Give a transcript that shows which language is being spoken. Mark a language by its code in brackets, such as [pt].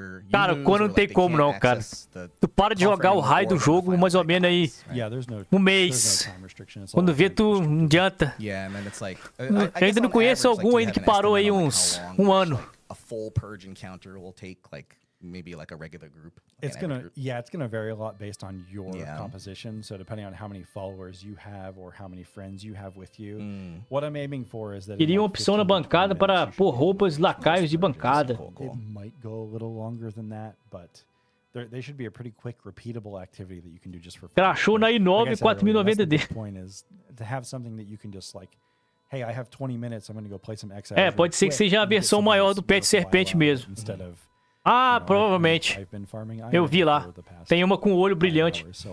[pt] Cara, o Conan não tem como não, cara. Tu para de jogar o raio do jogo mais ou menos aí um mês. Quando vê, tu não adianta. Eu ainda não conheço algum ainda que parou aí um ano. [en] A full purge encounter will take maybe like a regular group. It's gonna vary a lot based on your composition. So depending on how many followers you have or how many friends you have with you, what I'm aiming for is that [pt] Queria uma opção na bancada para pôr roupas lacaios de bancada. [en] It might go a little longer than that, but they should be a pretty quick, repeatable activity that you can do just for fun. [pt] Crashou na i9 4090 [en] The point is to have something that you can just like, hey, I have 20 minutes, I'm going to go play some Exiles. [pt] Pode ser que seja a versão maior do pet serpente mesmo. [en] Instead of [pt] provavelmente. Eu vi lá. Tem uma com o olho brilhante.